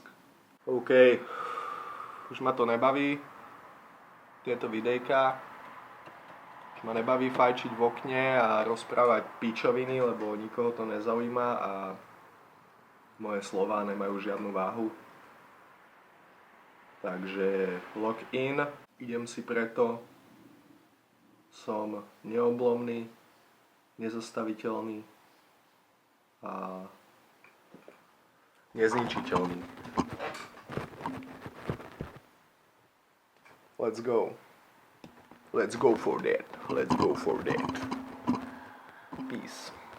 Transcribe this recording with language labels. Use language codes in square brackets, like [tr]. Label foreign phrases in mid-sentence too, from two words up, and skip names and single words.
[sk] OK. Už ma to nebaví. Tieto videjka. Už ma nebaví fajčiť v okne a rozprávať pičoviny, lebo nikoho to nezaujíma a moje slová nemajú žiadnu váhu. [en] Takže lock in, [sk] idem si preto, som neoblomný, nezastaviteľný a nezničiteľný. [en] Let's go. Let's go for that. Let's go for that. Peace.